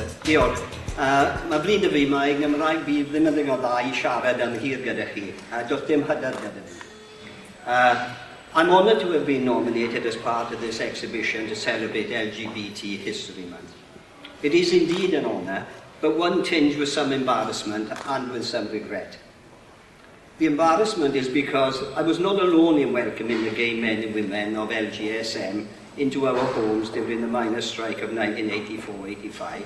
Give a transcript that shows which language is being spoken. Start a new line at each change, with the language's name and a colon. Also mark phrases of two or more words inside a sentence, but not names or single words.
Welsh: Diolch. Mae bryd y fi, mae Nghymraeg fi ddim yn ddigon dda I siarad am hir gyda chi. Does dim hyder gyda fi.
English: I'm honoured to have been nominated as part of this exhibition to celebrate LGBT History Month. It is indeed an honour, but one tinged with some embarrassment and with some regret. The embarrassment is because I was not alone in welcoming the gay men and women of LGSM into our homes during the miners' strike of 1984-85.